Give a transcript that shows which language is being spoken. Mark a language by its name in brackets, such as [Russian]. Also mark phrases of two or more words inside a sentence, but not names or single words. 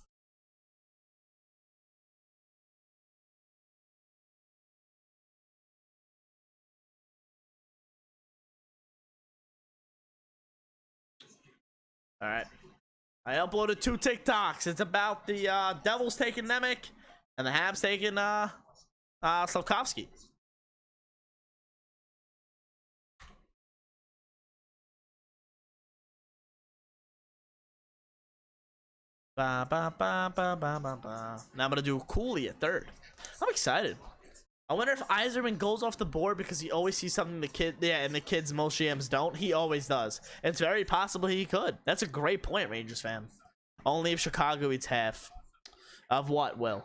[English] All right. I uploaded 2 TikToks. It's about the Devils taking Nemec and the Habs taking Slavkovsky. Ba, ba, ba, ba, ba, ba, ba. Now I'm gonna do Cooley at 3rd. I'm excited. I wonder if Yzerman goes off the board because he always sees something and the kids most GMs don't. He always does. It's very possible he could. That's a great point, Rangers fan. Only if Chicago eats half of what will.